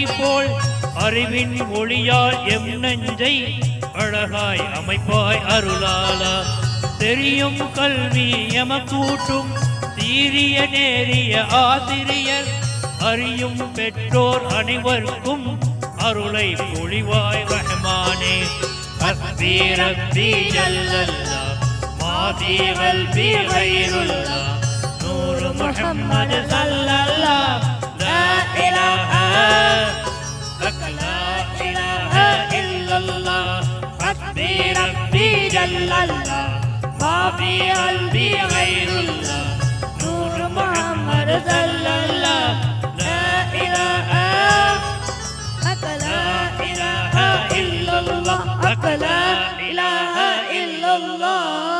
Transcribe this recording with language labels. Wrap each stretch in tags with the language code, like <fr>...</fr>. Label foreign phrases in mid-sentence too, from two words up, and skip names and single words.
<ta>போல் அறிவின் ஒளியால் எம் நெஞ்சை அழகாய் அமைப்பாய் அருளாளா தெரியும் கல்வி எமக்கூட்டும் சீரிய நேரிய ஆசிரியர் அறியும் பெற்றோர் அனைவருக்கும் அருளை பொழிவாய் ரஹ்மானே</ta> <ar>حسبي ربي جل الله ما في قلبي غير الله نور محمد صلى الله لا إله لا إله إلا الله حسبي ربي جل الله ما في قلبي غير الله نور محمد صلى الله لا إله لا إله إلا الله لا إله إلا الله</ar>